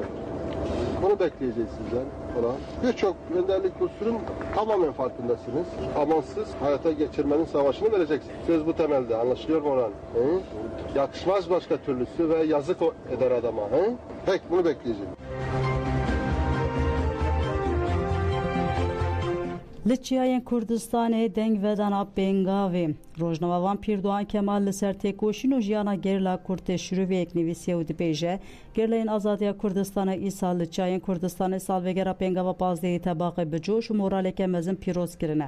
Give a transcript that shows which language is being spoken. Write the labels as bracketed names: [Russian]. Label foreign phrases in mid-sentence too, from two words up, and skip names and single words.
[Turkish] Bunu bekleyeceğiz sizden falan. Birçok önderlik unsurun tamamen farkındasınız. Amansız hayata geçirmenin savaşını vereceksiniz. Söz bu temelde. Anlaşılıyor mu Orhan? Hı? Yakışmaz başka türlüsü ve yazık eder adama. Hı? Peki bunu bekleyeceğim. [Kurdish] Li Çiyayên Kurdistanê deng vedana Pengavê. Rojnavavan Pîrdoan Kemal li ser têkoşîn û jiyana gerîla Kurd tê şirûveyek nivîsiye û dibêje Gerleyên Azadiya Kurdistanê îsal li Çiyayên Kurdistanê salvegera Pengava Pazdehê Tebaxê bi coş û moraleke mezin pîroz kirine.